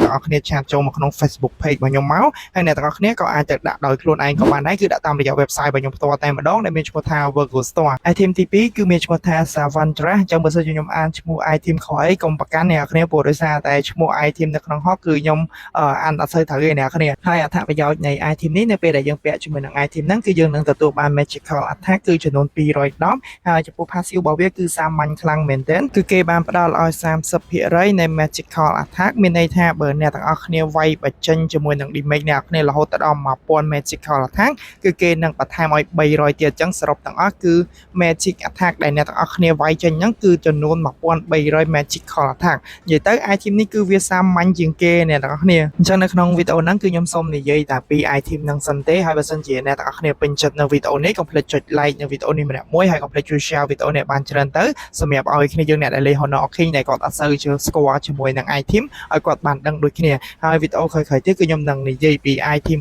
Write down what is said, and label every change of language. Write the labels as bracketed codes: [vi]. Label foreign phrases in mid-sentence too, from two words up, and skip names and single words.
[km] ទាំងអស់គ្នាឆាតចូលមកក្នុង [en] Facebook page [km] របស់ខ្ញុំមកហើយអ្នកទាំងអស់គ្នាក៏អាចទៅដាក់ដោយខ្លួនឯងក៏បានដែរគឺដាក់តាមរយៈ website របស់ខ្ញុំផ្ទាល់តែម្ដងដែលមានឈ្មោះថា Virgo Store item ទី2គឺមានឈ្មោះថា Savantra អញ្ចឹងបើសិនជាខ្ញុំអានឈ្មោះ item ខុសអីកុំប្រកាន់អ្នកទាំងអស់គ្នាព្រោះដោយសារតែឈ្មោះ item នៅក្នុង Hawk គឺខ្ញុំអានអត់សូវត្រូវទេអ្នកទាំងអស់គ្នាហើយអត្ថប្រយោជន៍នៃ item នេះនៅពេលដែលយើងពាក់ជាមួយនឹង item ហ្នឹងគឺយើងនឹងទទួលបាន [en] magical attack [km] គឺចំនួន 210ហើយចំពោះ passive របស់វាគឺសាមញ្ញខ្លាំងមែនទែនគឺគេបានផ្ដល់ឲ្យ 30% នៃ [en] magical attack [km] មានន័យថាបើអ្នកទាំងអស់គ្នាវាយបញ្ចេញជាមួយនឹង damage អ្នកទាំងអស់គ្នារហូតដល់ 1000 [en] magical attack [km] គឺគេនឹងបន្ថែមឲ្យ300ទៀតអញ្ចឹងសរុបទាំងអស់គឺ [en] magic attack [km] ដែលអ្នកទាំងអស់គ្នាវាយចេញហ្នឹងគឺចំនួន1300 [en] magical attack [km] និយាយទៅ item នេះគឺវាសាមញ្ញជាងគេអ្នកទាំងអស់គ្នាអញ្ចឹងនៅក្នុងវីដេអូហ្នឹងគឺខ្ញុំសូមនិយាយតែពី item ហ្នឹងសិនទេហើយបើសិនជាអ្នកទាំងអស់គ្នាពេញចិត្តនៅវីដេអូនេះកុំភ្លេចចុច like នៅវីដេអូនេះម្នាក់មួយហើយកុំភ្លេចជួយ share វី ដេអូនេះបានច្រើនទៅសម្រាប់ឲ្យគ្នាយើងអ្នកដែលលេង Honor King ដែលគាត់អត់សូវជឿស្គាល់ជាមួយនឹង item ឲ្យគាត់បានដឹងដូចគ្នាហើយវីដេអូក្រោយៗទៀតគឺខ្ញុំនឹងនិយាយពី item